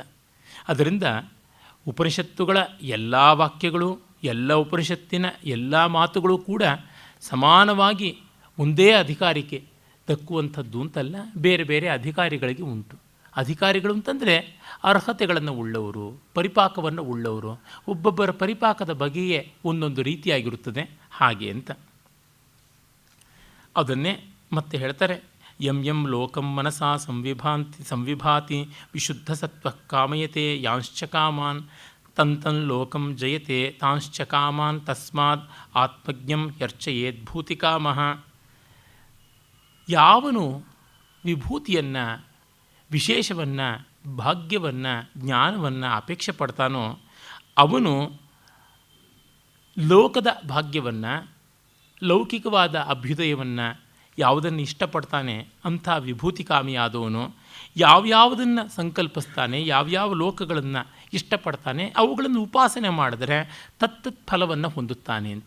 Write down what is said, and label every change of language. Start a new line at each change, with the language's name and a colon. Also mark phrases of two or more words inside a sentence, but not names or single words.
Kannada: ಅದರಿಂದ ಉಪನಿಷತ್ತುಗಳ ಎಲ್ಲ ವಾಕ್ಯಗಳು, ಎಲ್ಲ ಉಪನಿಷತ್ತಿನ ಎಲ್ಲ ಮಾತುಗಳು ಕೂಡ ಸಮಾನವಾಗಿ ಒಂದೇ ಅಧಿಕಾರಿಗೆ ದಕ್ಕುವಂಥದ್ದು ಅಂತಲ್ಲ, ಬೇರೆ ಬೇರೆ ಅಧಿಕಾರಿಗಳಿಗೆ ಉಂಟು. ಅಧಿಕಾರಿಗಳು ಅಂತಂದರೆ ಅರ್ಹತೆಗಳನ್ನು ಉಳ್ಳವರು, ಪರಿಪಾಕವನ್ನು ಉಳ್ಳವರು. ಒಬ್ಬೊಬ್ಬರ ಪರಿಪಾಕದ ಬಗೆಯೇ ಒಂದೊಂದು ರೀತಿಯಾಗಿರುತ್ತದೆ ಹಾಗೆ ಅಂತ. ಅದನ್ನೇ ಮತ್ತೆ ಹೇಳ್ತಾರೆ,
Sanskrit: ಯಂ ಯಂ ಲೋಕಂ ಮನಸಾ ಸಂವಿಭಾತಿ ವಿಶುದ್ಧ ಸತ್ವ ಕಾಮಯತೆ ಯಾಂಶ್ಚ ಕಾಮಾನ್ ತಂತನ್ ಲೋಕಂ ಜಯತೆ ತಾಂಶ್ಚ ಕಾಮಾನ್ ತಸ್ಮಾತ್ ಆತ್ಮಜ್ಞಂ ಯರ್ಚಯೇದ್ಭೂತಿಕಾಮಃ.
Kannada: ಯಾವನು ವಿಭೂತಿಯನ್ನು, ವಿಶೇಷವನ್ನು, ಭಾಗ್ಯವನ್ನು, ಜ್ಞಾನವನ್ನು ಅಪೇಕ್ಷೆ ಪಡ್ತಾನೋ ಅವನು ಲೋಕದ ಭಾಗ್ಯವನ್ನು, ಲೌಕಿಕವಾದ ಅಭ್ಯುದಯವನ್ನು ಯಾವುದನ್ನು ಇಷ್ಟಪಡ್ತಾನೆ ಅಂಥ ವಿಭೂತಿಕಾಮಿಯಾದವನು ಯಾವ್ಯಾವುದನ್ನು ಸಂಕಲ್ಪಿಸ್ತಾನೆ, ಯಾವ್ಯಾವ ಲೋಕಗಳನ್ನು ಇಷ್ಟಪಡ್ತಾನೆ ಅವುಗಳನ್ನು ಉಪಾಸನೆ ಮಾಡಿದ್ರೆ ತತ್ತತ್ ಫಲವನ್ನು ಹೊಂದುತ್ತಾನೆ ಅಂತ.